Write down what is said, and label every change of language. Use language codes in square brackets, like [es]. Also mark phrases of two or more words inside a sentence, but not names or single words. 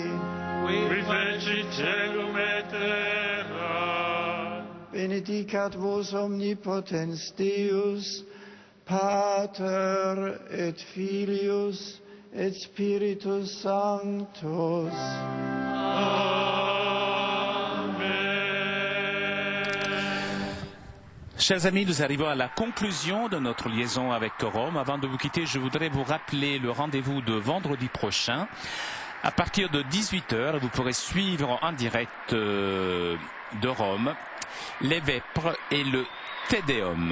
[la] qui feci celum et terra, benedicat vos omnipotens Deus, Pater et Filius et Spiritus Sanctus. [fr] Chers amis, nous arrivons à la conclusion de notre liaison avec Rome. Avant de vous quitter, je voudrais vous rappeler le rendez-vous de vendredi prochain. À partir de 18h, vous pourrez suivre en direct de Rome les Vêpres et le Te Deum.